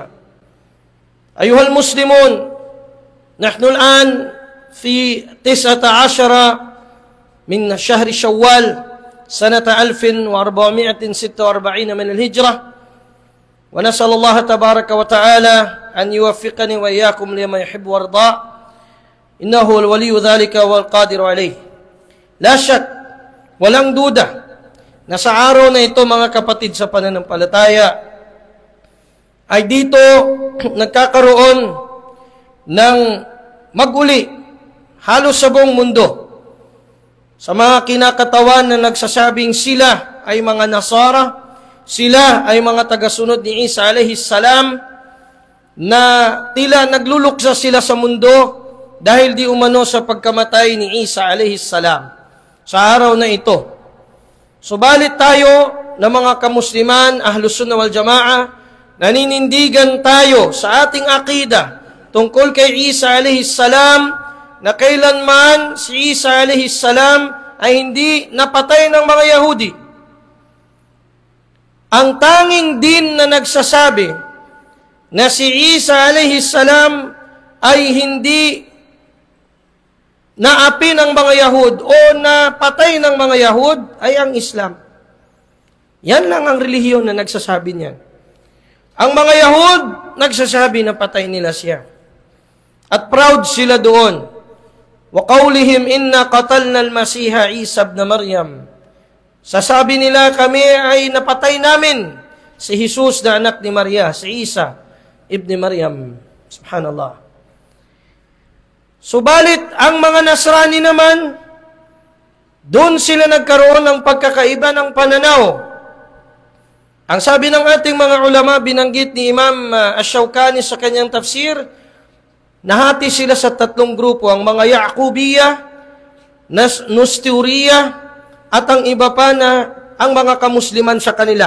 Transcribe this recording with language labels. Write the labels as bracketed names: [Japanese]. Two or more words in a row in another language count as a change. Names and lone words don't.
[Arabic] أيها المسلمون، نحن الآن في 19 من شهر شوال سنة 1446 من الهجرة، ونسأل الله تبارك وتعالى أن يوفقني وإياكم لما يحب ويرضى إنه هو الولي ذلك والقادر عليه. لا شك, [Filipino] walang duda na sa araw na ito mga kapatid sa pananampalataya ay dito nagkakaroon ng maguli halos sa buong mundo sa mga kinakatawan na nagsasabing sila ay mga Nasara, sila ay mga tagasunod ni Isa [Arabic] عليه السلام, [Filipino] na tila nagluluksa sila sa mundo dahil di umano sa pagkamatay ni Isa [Arabic] عليه السلام [Filipino] sa araw na ito. Subalit tayo na mga kamusliman, [Arabic] أهل السنة والجماعة, [Filipino] naninindigan tayo sa ating akida tungkol kay Isa [Arabic] عليه السلام [Filipino] na kailanman si Isa [Arabic] عليه السلام [Filipino] ay hindi napatay ng mga Yahudi. Ang tanging din na nagsasabi na si Isa [Arabic] عليه السلام [Filipino] ay hindi naapi ng mga Yahud o napatay ng mga Yahud ay ang Islam. Yan lang ang relihiyon na nagsasabi niyan. Ang mga Yahud nagsasabi na patay nila siya. At proud sila doon. [Arabic] وقولهم إنا قتلنا المسيح عيسى ابن مريم. [Filipino] Sasabi nila kami ay napatay namin si Jesus na anak ni Maria, si Isa ibn Maryam. [Arabic] سبحان الله. [Filipino] Subalit, ang mga Nasrani naman, doon sila nagkaroon ng pagkakaiba ng pananaw. Ang sabi ng ating mga ulama, binanggit ni Imam Ash-Shawkani sa kanyang tafsir, nahati sila sa 3 grupo, ang mga Ya'qubiyya, Nusturiya, at ang iba pa na ang mga kamusliman sa kanila.